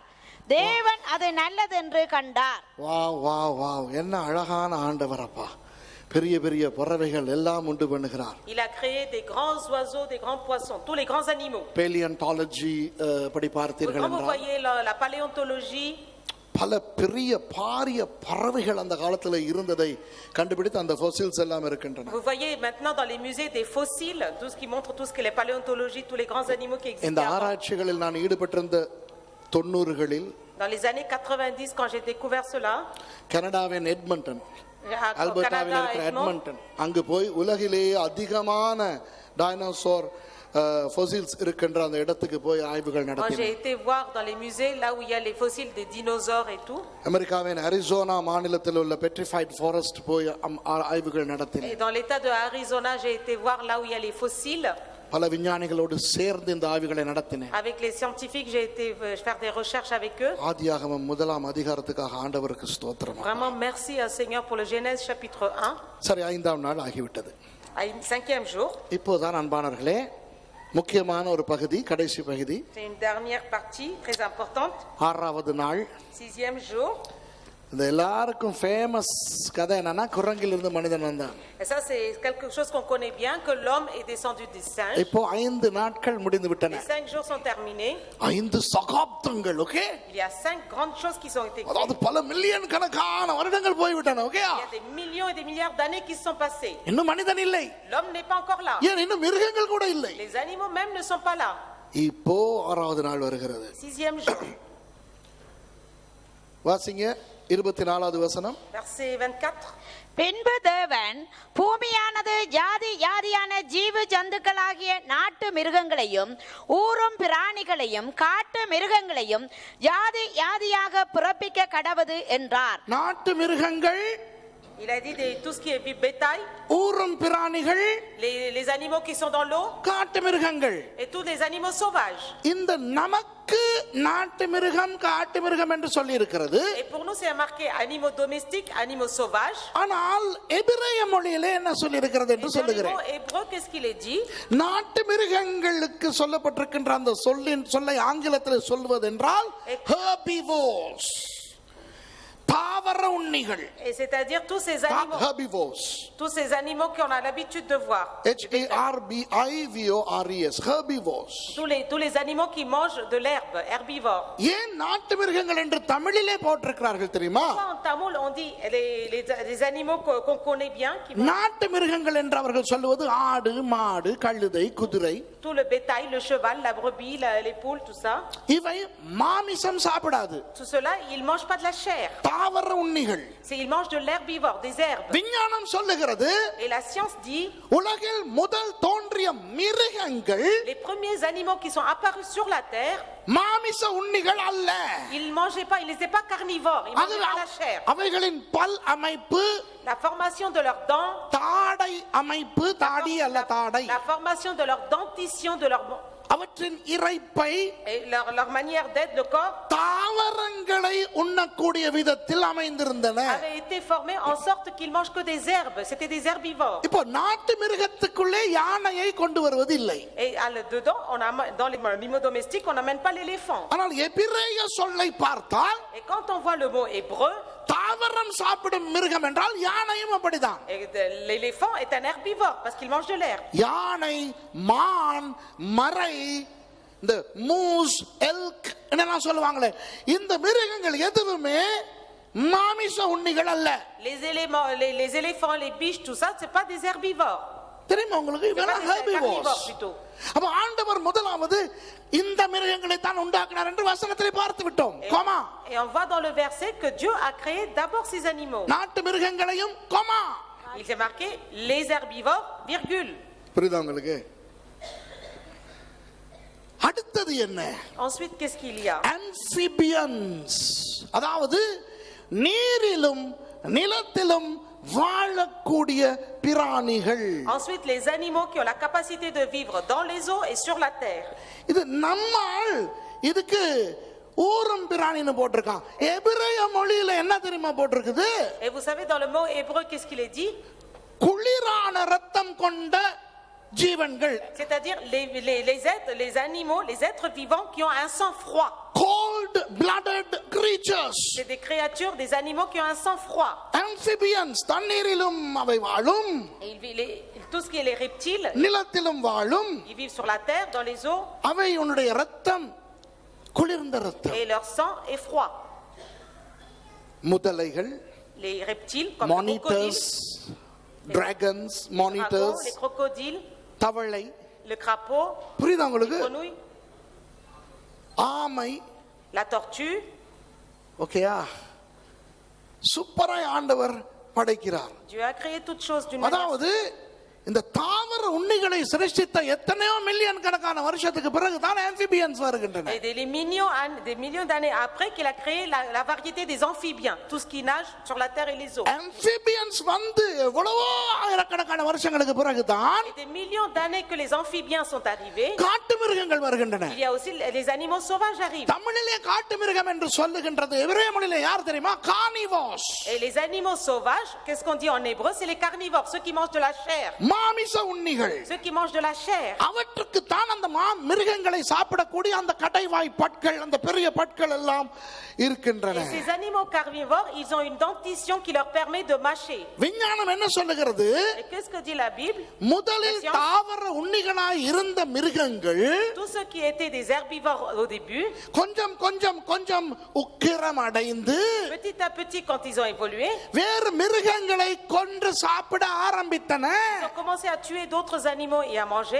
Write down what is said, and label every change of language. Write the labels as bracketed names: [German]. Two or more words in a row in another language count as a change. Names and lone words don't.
[Tamil] தேவன் அது நல்லதென்று கண்டார். வா வா வா, என்ன அழகான ஆண்டவர் அப்பா. பெரிய பெரிய பறவைகள் எல்லாம் உண்டு பண்ணுகிறார். [French] Il a créé des grands oiseaux, des grands poissons, tous les grands animaux. [Tamil] பேலியன்டாலஜி படி பார்த்தீர்கள் [French] Quand vous [Tamil] என்றால் [French] voyez la paléontologie, [Tamil] பல பெரிய பாரிய பறவைகள் அந்த காலத்துல இருந்ததை கண்டுபிடித்து அந்த fossils எல்லாம் இருக்கின்றன. [French] vous voyez maintenant dans les musées des fossiles, tout ce qui montre tout ce que les paléontologies, tous les grands animaux qui [Tamil] இந்த [French] existent. [Tamil] ஆராய்ச்சிகளில் நான் ஈடுபட்டிருந்த 90களில், [French] Dans les années 90 quand j'ai découvert cela, [Tamil] கனடாவின் எட்மண்டன், [French] au [Tamil] ஆல்பர்டாவில் [French] Canada, [Tamil] இருக்கிற [French] Edmond, [Tamil] எட்மண்டன், அங்கு போய் உலகிலேயே அதிகமான டைனோசர் fossils இருக்கின்ற அந்த இடத்துக்கு போய் ஆய்வுகள் [French] quand j'ai [Tamil] நடத்தினேன். [French] été voir dans les musées là où il y a les fossiles des dinosaures et tout, [Tamil] அமெரிக்காவின் அரிசோனா மாநிலத்தில் உள்ள பெட்ரிஃபைட் ஃபாரஸ்ட் போய் ஆய்வுகள் நடத்தினேன். [French] et dans l'état de Arizona j'ai été voir là où il y a les fossiles. [Tamil] பல விஞ்ஞானிகளோடு சேர்ந்து இந்த ஆய்வுகளை நடத்தினேன். [French] Avec les scientifiques j'ai été faire des recherches avec eux. [Tamil] ஆதியாகமம் 1ஆம் அதிகாரத்துக்காக ஆண்டவருக்கு ஸ்தோத்திரம். [French] Vraiment merci à Seigneur pour le Genèse chapitre 1. [Tamil] சரி, 5ஆம் நாள் ஆகிவிட்டது. [French] 5e jour. [Tamil] இப்போதான் அன்பானவர்களே, முக்கியமான ஒரு பகுதி, கடைசி பகுதி. [French] C'est une dernière partie très importante. [Tamil] 6வது நாள். [French] 6e jour. [Tamil] இந்த எல்லாருக்கும் ஃபேமஸ் கதை என்னன்னா, குரங்கில் இருந்து மனிதன் வந்தான். [French] Et ça c'est quelque chose qu'on connaît bien, que l'homme est descendu du singe. [Tamil] இப்போ 5 நாட்கள் முடிந்து விட்டன. [French] Les 5 jours sont terminés. [Tamil] 5 சகாப்தங்கள். ஓகே, [French] Il y a 5 grandes choses qui sont été créées. [Tamil] அதாவது பல மில்லியன் கணக்கான வருடங்கள் போய்விட்டன. ஓகே, [French] Il y a des millions et des milliards d'années qui se sont passées. [Tamil] இன்னும் மனிதன் இல்லை. [French] L'homme n'est pas encore là. [Tamil] ஏன் இன்னும் மிருகங்கள் கூட இல்லை. [French] Les animaux même ne sont pas là. [Tamil] இப்போ 6வது நாள் வருகிறது. [French] 6e jour. [Tamil] வாசிங்க 24வது வசனம். [French] Verset 24. [Tamil] பின்பு தேவன் பூமியானது ஜாதி ஜாதியான ஜீவ ஜந்துக்களாகிய நாட்டு மிருகங்களையும் ஊரும் பிராணிகளையும் காட்டு மிருகங்களையும் ஜாதி ஜாதியாக பிறப்பிக்க கடவது என்றார். நாட்டு மிருகங்கள், [French] Il a dit tout ce qui est bétail, [Tamil] ஊரும் பிராணிகள், [French] les animaux qui sont dans l'eau [Tamil] காட்டு மிருகங்கள். [French] et tous les animaux sauvages. [Tamil] இந்த நமக்கு நாட்டு மிருகம் காட்டு மிருகம் என்று சொல்லி இருக்கிறது. [French] Et pour nous c'est marqué animaux domestiques, animaux sauvages. [Tamil] ஆனால் எபிரேய மொழியிலே என்ன சொல்லி இருக்கிறது என்று சொல்லுகிறேன். [French] En hébreu qu'est-ce qu'il est dit? [Tamil] நாட்டு மிருகங்களுக்கு சொல்லப்பட்டிருக்கின்ற அந்த சொல்லை ஆங்கிலத்தில் சொல்வது என்றால் herbivores. தாவர உண்ணிகள். [French] Et c'est-à-dire tous ces animaux, Herbivores. tous ces animaux qu'on a l'habitude de voir. Herbivores. Herbivores. Tous les animaux qui mangent de l'herbe, herbivores. [Tamil] ஏன் நாட்டு மிருகங்கள் என்று தமிழிலே போட்டிருக்கிறார்கள் தெரியுமா? [French] En tamoul on dit les animaux qu'on connaît bien qui mangent [Tamil] நாட்டு மிருகங்கள் என்று அவர்கள் சொல்லுவது ஆடு, மாடு, கழுதை, குதிரை. [French] tout le bétail, le cheval, la brebis, les poules, tout ça. [Tamil] இவை மாமிசம் சாப்பிடாது. [French] Tout cela, ils mangent pas de la chair. [Tamil] தாவர உண்ணிகள். [French] Ils mangent de l'herbivore, des herbes. [Tamil] விஞ்ஞானம் சொல்லுகிறது [French] Et la science dit [Tamil] உலகில் முதல் தோன்றிய மிருகங்கள் [French] les premiers animaux qui sont apparus sur la terre, [Tamil] மாமிச உண்ணிகள் அல்ல. [French] ils mangeaient pas, ils n'étaient pas carnivores, ils mangeaient pas la chair. [Tamil] அவைகளின் பல் அமைப்பு, [French] La formation de leurs dents, [Tamil] தாடை அமைப்பு, தாடி அல்ல தாடை, [French] la formation de leur dentition, de leur [Tamil] அவற்றின் இரைப்பை [French] et leur manière d'être, le corps [Tamil] தாவரங்களை உண்ணக்கூடிய விதத்தில் அமைந்திருந்தன. [French] avait été formé en sorte qu'ils mangent que des herbes. C'était des herbivores. [Tamil] இப்போ நாட்டு மிருகத்துக்குள்ளே யானையை கொண்டு வருவது இல்லை. [French] Et dedans, dans les animaux domestiques, on n'amène pas l'éléphant. [Tamil] ஆனால் எபிரேய சொல்லை பார்த்தால் [French] Et quand on voit le mot hébreu, [Tamil] தாவரம் சாப்பிடும் மிருகம் என்றால் யானையும் அப்படிதான். [French] l'éléphant est un herbivore parce qu'il mange de l'herbe. [Tamil] யானை, மான், மரை, இந்த [English] moose, elk [Tamil] என்னெல்லாம் சொல்லுவாங்களே, இந்த மிருகங்கள் எதுவுமே மாமிச உண்ணிகள் அல்ல. [French] Les éléphants, les biches, tout ça, c'est pas des herbivores. [Tamil] தெரியுமா உங்களுக்கு? இதெல்லாம் herbivores. அப்ப ஆண்டவர் முதலாவது இந்த மிருகங்களை தான் உண்டாக்கினார் என்று வசனத்திலே பார்த்து விட்டோம். கோமா. [French] Et on voit dans le verset que Dieu a créé d'abord ces animaux. [Tamil] நாட்டு மிருகங்களையும் கோமா. [French] Il s'est marqué les herbivores, virgule. [Tamil] புரியுதா உங்களுக்கு? அடுத்தது என்ன? [French] Ensuite, qu'est-ce qu'il y a? [Tamil] Amphibians. அதாவது நீரிலும் நிலத்திலும் வாழக்கூடிய பிராணிகள். [French] Ensuite, les animaux qui ont la capacité de vivre dans les eaux et sur la terre. [Tamil] இது நம்மால் இதுக்கு ஊரும் பிராணின்னு போட்டிருக்கான். எபிரேய மொழியில என்ன தெரியுமா போட்டிருக்குது? [French] Et vous savez dans le mot hébreu qu'est-ce qu'il est dit? [Tamil] குளிரான ரத்தம் கொண்ட ஜீவன்கள். [French] C'est-à-dire les animaux, les êtres vivants qui ont un sang froid. [English] Cold blooded creatures. [French] C'est des créatures, des animaux qui ont un sang froid. [Tamil] Amphibians தண்ணீரிலும் அவை வாழும். [French] Tout ce qui est les reptiles, [Tamil] நிலத்திலும் வாழும். [French] ils vivent sur la terre, dans les eaux. [Tamil] அவை உன்னுடைய ரத்தம் குளிர்ந்த ரத்தம். [French] Et leur sang est froid. [Tamil] முதலைகள், [French] Les reptiles comme [English] monitors, dragons, monitors, [French] les crocodiles, [Tamil] தவளை, [French] le crapaud, [Tamil] புரியுதா உங்களுக்கு? [French] grenouille, [Tamil] ஆமை, [French] la tortue. [Tamil] ஓகேயா? சூப்பராய் ஆண்டவர் படைக்கிறார். [French] Dieu a créé toutes choses d'une manière. [Tamil] அதாவது இந்த தாவர உண்ணிகளை சிருஷ்டித்த எத்தனையோ மில்லியன் கணக்கான வருஷத்துக்கு பிறகு தான் amphibians வருகின்றன. [French] Et des millions d'années après qu'il a créé la variété des amphibiens, tout ce qui nage sur la terre et les eaux. [Tamil] amphibians வந்து எவ்வளவோ ஆயிரக்கணக்கான வருஷங்களுக்கு பிறகு தான் [French] Et des millions d'années que les amphibiens sont arrivés, [Tamil] காட்டு மிருகங்கள் வருகின்றன. [French] il y a aussi les animaux sauvages arrivent. [Tamil] தமிழிலே காட்டு மிருகம் என்று சொல்லுகின்றது எபிரேய மொழியிலே யார் தெரியுமா? [French] carnivores. Et les animaux sauvages, qu'est-ce qu'on dit en hébreu? C'est les carnivores, ceux qui mangent de la chair. [Tamil] மாமிச உண்ணிகள். [French] Ceux qui mangent de la chair. [Tamil] அவற்றுக்கு தான் அந்த மிருகங்களை சாப்பிடக்கூடிய அந்த கடைவாய் பற்கள், அந்த பெரிய பற்கள் எல்லாம் இருக்கின்றன. [French] Et ces animaux carnivores, ils ont une dentition qui leur permet de mâcher. [Tamil] விஞ்ஞானம் என்ன சொல்லுகிறது? [French] Et qu'est-ce que dit la Bible? [Tamil] முதலில் தாவர உண்ணிகளாய் இருந்த மிருகங்கள், [French] Tous ceux qui étaient des herbivores au début, [Tamil] கொஞ்சம் கொஞ்சம் கொஞ்சம் உக்கிரம் அடைந்து [French] petit à petit quand ils ont évolué, [Tamil] வேறு மிருகங்களை கொன்று சாப்பிட ஆரம்பித்தன. [French] ils ont commencé à tuer d'autres animaux et à manger.